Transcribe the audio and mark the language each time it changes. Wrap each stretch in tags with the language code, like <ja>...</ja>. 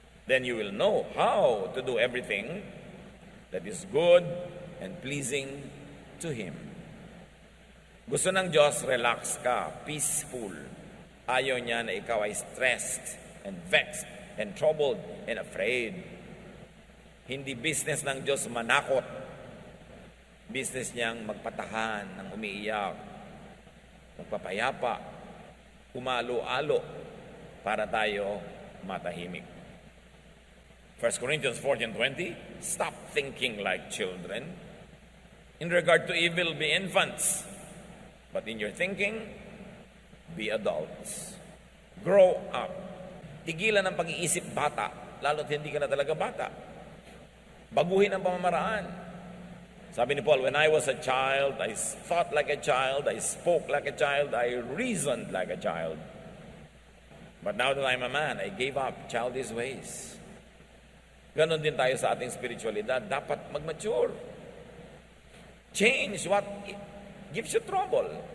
<en>Then you will know how to do everything that is good and pleasing to Him.</en> <tl>Gusto ng Diyos, relax ka, peaceful. Ayaw niya na ikaw ay</tl> <en>stressed and vexed and troubled and afraid.</en> <tl>Hindi business ng Diyos manakot. Business niyang magpatahan ng umiiyak, magpapayapa, umalo-alo para tayo matahimik.</tl> <en>1 Corinthians 14:20, stop thinking like children. In regard to evil, be infants. But in your thinking, be adults. Grow up.</en> <tl>Tigilan ang pag-iisip bata, lalo't hindi ka na talaga bata. Baguhin ang pamamaraan. Sabi ni Paul,</tl> <en>when I was a child, I thought like a child, I spoke like a child, I reasoned like a child. But now that I'm a man, I gave up childish ways.</en> <tl>Ganon din tayo sa ating spiritualidad. Dapat mag-mature.</tl> <en>Change what gives you trouble.</en>